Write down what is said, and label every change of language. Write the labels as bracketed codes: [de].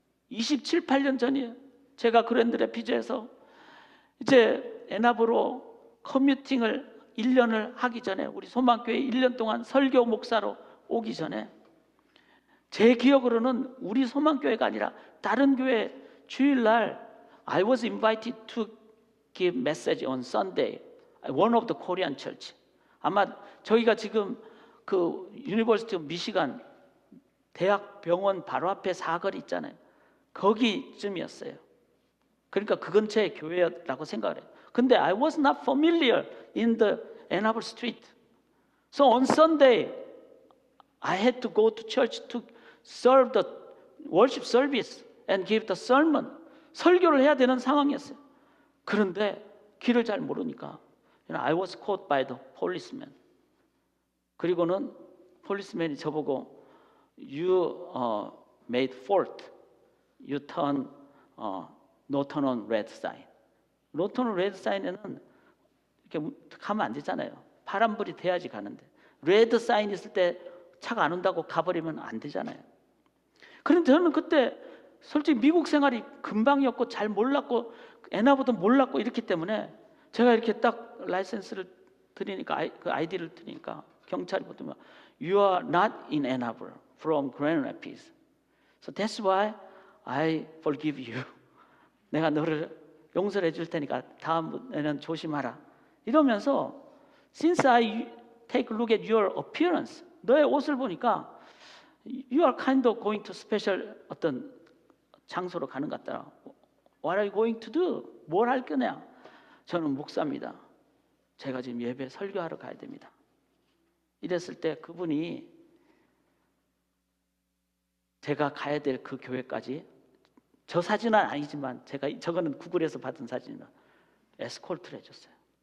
[ko] 27, 8년 전이에요. 제가 그랜드 래피즈에서 이제 애나브로 커뮤팅을 1년을 하기 전에, 우리 소망교회 1년 동안 설교 목사로 오기 전에, 제 기억으로는 우리 소망교회가 아니라 다른 교회 주일날 [en] I was invited to give message on Sunday, one of the Korean church. [ko] 아마 저희가 지금 그 유니버시티 오브 미시간 대학 병원 바로 앞에 사거리 있잖아요. 거기쯤이었어요. 그러니까 그 근처의 교회라고 생각을 해요. 근데 [en] I was not familiar in the Ann Arbor Street. So on Sunday, I had to go to church to serve the worship service and give the sermon. [ko] 설교를 해야 되는 상황이었어요. 그런데 길을 잘 모르니까 [en] I was caught by the policeman. [ko] 그리고는 폴리스맨이 저보고 [en] You made fault. You turn no turn on red sign. No turn on red sign에는 [ko] 이렇게 가면 안 되잖아요. 파란불이 돼야지 가는데, 레드 사인 있을 때 차가 안 온다고 가버리면 안 되잖아요. 그런데 저는 그때 솔직히 미국 생활이 금방이었고 잘 몰랐고 애나보다 몰랐고 이렇기 때문에 제가 이렇게 딱 라이센스를 드리니까 그 아이디를 드리니까 경찰이 보더니 [en] You are not in Ann Arbor from Grand Rapids. So that's why I forgive you. [ko] 내가 너를 용서를 해줄 테니까 다음에는 조심하라. 이러면서 [en] Since I take a look at your appearance, [ko] 너의 옷을 보니까 [en] You are kind of going to special [ko] 어떤 장소로 가는 것 같더라. [en] What are you going to do? [ko] 뭘 할 거냐? 저는 목사입니다. 제가 지금 예배 설교하러 가야 됩니다. 이랬을 때 그분이 제가 가야 될 그 교회까지, 저 사진은 아니지만 저거는 구글에서 받은 사진이라 에스콜트를 해줬어요.